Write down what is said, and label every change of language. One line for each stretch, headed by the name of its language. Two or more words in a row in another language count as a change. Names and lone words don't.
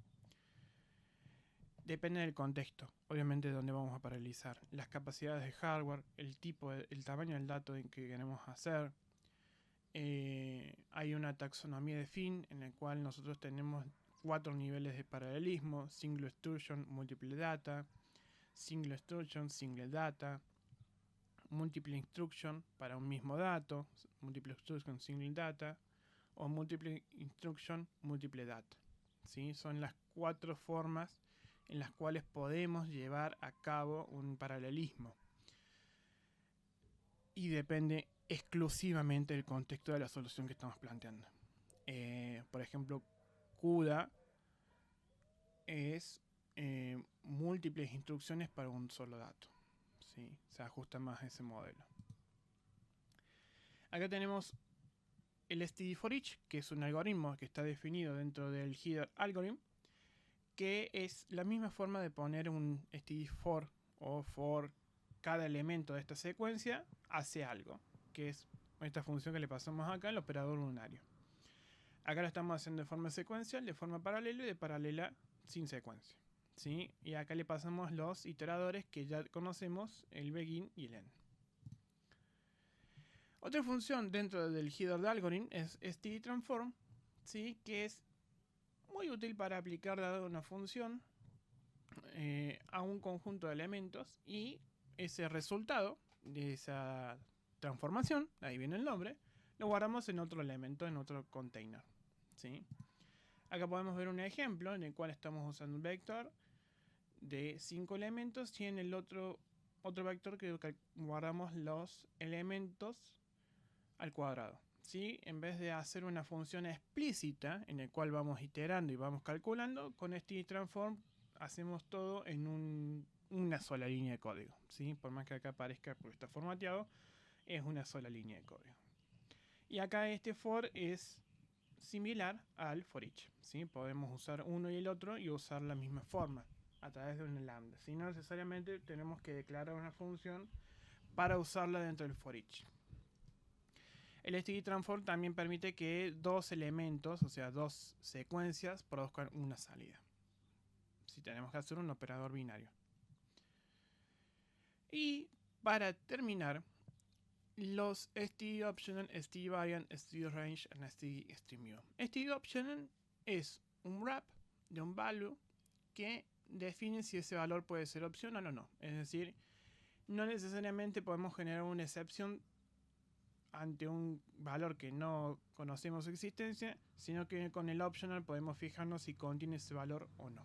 Spanish: Depende del contexto, obviamente, de dónde vamos a paralelizar, las capacidades de hardware, el tamaño del dato que queremos hacer. Hay una taxonomía de fin en la cual nosotros tenemos 4 niveles de paralelismo:
English: single instruction, multiple data, single instruction, single data, multiple instruction
Spanish: para un mismo dato,
English: multiple instruction, single data, o multiple instruction, multiple data,
Spanish: ¿sí? Son las 4 formas en las cuales podemos llevar a cabo un paralelismo. Y depende exclusivamente del contexto de la solución que estamos planteando. Por ejemplo, CUDA es múltiples instrucciones para un solo dato, ¿sí? Se ajusta más a ese modelo. Acá tenemos el std for each, que es un algoritmo que está definido dentro del header algorithm, que es la misma forma de poner un std for o for cada elemento de esta secuencia hace algo, que es esta función que le pasamos acá, el operador unario. Acá lo estamos haciendo de forma secuencial, de forma paralela y de paralela sin secuencia, ¿sí? Y acá le pasamos los iteradores que ya conocemos, el begin y el end. Otra función dentro del header de algorithm es std_transform, ¿sí? Que es muy útil para aplicar dada una función a un conjunto de elementos, y ese resultado de esa transformación, ahí viene el nombre, lo guardamos en otro elemento, en otro container, ¿sí? Acá podemos ver un ejemplo en el cual estamos usando un vector de 5 elementos y en el otro vector que guardamos los elementos al cuadrado, ¿sí? En vez de hacer una función explícita en el cual vamos iterando y vamos calculando, con std_transform hacemos todo en una sola línea de código, ¿sí? Por más que acá aparezca porque está formateado, es una sola línea de código. Y acá este for es similar al for each, ¿sí? Podemos usar uno y el otro y usar la misma forma a través de un lambda, ¿sí? No necesariamente tenemos que declarar una función para usarla dentro del for each. El std_transform también permite que dos elementos, o sea, dos secuencias, produzcan una salida, si tenemos que hacer un operador binario. Y para terminar, los std_optional, std_variant, std_range y std_streamView. std_optional es un wrap de un value que define si ese valor puede ser opcional o no. Es decir, no necesariamente podemos generar una excepción ante un valor que no conocemos su existencia, sino que con el optional podemos fijarnos si contiene ese valor o no.